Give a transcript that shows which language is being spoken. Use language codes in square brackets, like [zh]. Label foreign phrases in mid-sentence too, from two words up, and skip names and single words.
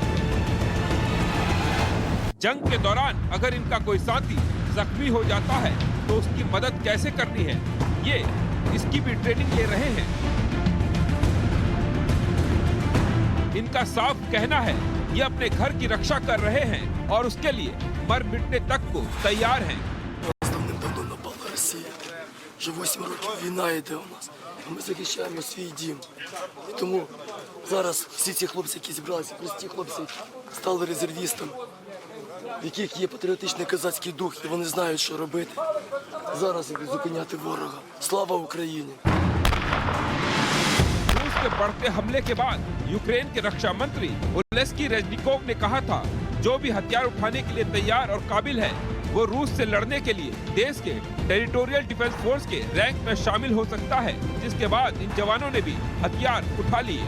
[hi] जंग के दौरान अगर इनका कोई साथी जख्मी हो जाता है तो उसकी मदद कैसे करनी है, ये इसकी भी ट्रेनिंग ले रहे हैं। इनका साफ कहना है ये अपने घर की रक्षा कर रहे हैं और उसके लिए मर मिटने तक को तैयार हैं। [uk] Давним-давно напала Росія. Вже 8 років війна йде у нас. А ми захищаємо свій дім. І тому зараз всі ці хлопці, які зібралися, прості хлопці, стали резервістами, в яких є патріотичний козацький дух, і вони знають, що робити. Зараз зупиняти ворога. Слава Україні! [hi] रूस के बढ़ते हमले के बाद यूक्रेन के रक्षा मंत्री ओलेस्की रेजनिकोव ने कहा था जो भी हथियार उठाने के लिए तैयार और काबिल है वो रूस से लड़ने के लिए देश के [en] territorial defense force [hi] के रैंक में शामिल हो सकता है, जिसके बाद इन जवानों ने भी हथियार उठा लिए।